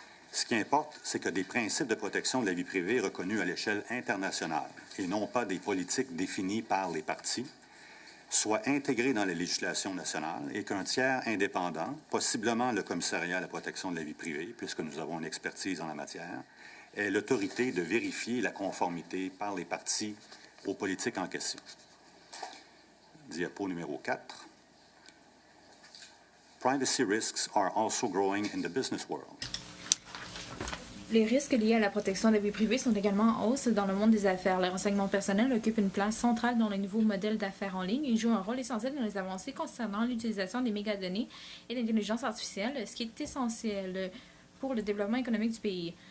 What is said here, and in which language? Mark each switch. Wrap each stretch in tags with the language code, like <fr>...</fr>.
<fr>Ce qui importe, c'est que des principes de protection de la vie privée reconnus à l'échelle internationale et non pas des politiques définies par les partis, soient intégrés dans la législation nationale et qu'un tiers indépendant, possiblement le Commissariat à la protection de la vie privée, puisque nous avons une expertise en la matière, ait l'autorité de vérifier la conformité par les partis aux politiques en question. Diapo numéro 4.</fr> <en>Privacy risks are also growing in the business world.</en> <fr>Les risques liés à la protection de la vie privée sont également en hausse dans le monde des affaires. Les renseignements personnels occupent une place centrale dans les nouveaux modèles d'affaires en ligne et jouent un rôle essentiel dans les avancées concernant l'utilisation des mégadonnées et l'intelligence artificielle, ce qui est essentiel pour le développement économique du pays.</fr>